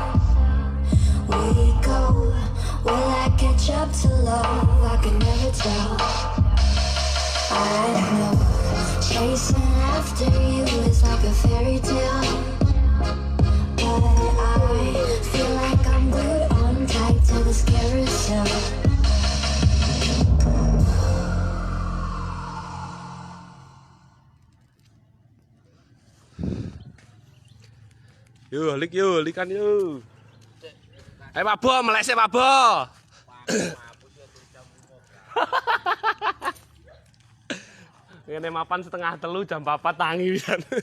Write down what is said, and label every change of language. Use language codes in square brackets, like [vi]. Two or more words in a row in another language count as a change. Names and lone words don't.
[en] We go, will I catch up to love? I can never tell. I know chasing after you is like a fairy tale, but I feel like I'm glued on tight to this carousel. [jv] Yuk, likan yuk. Pak Bo, melesek Pak Bo. Ini mapan setengah telu jam 4 tangi pisan.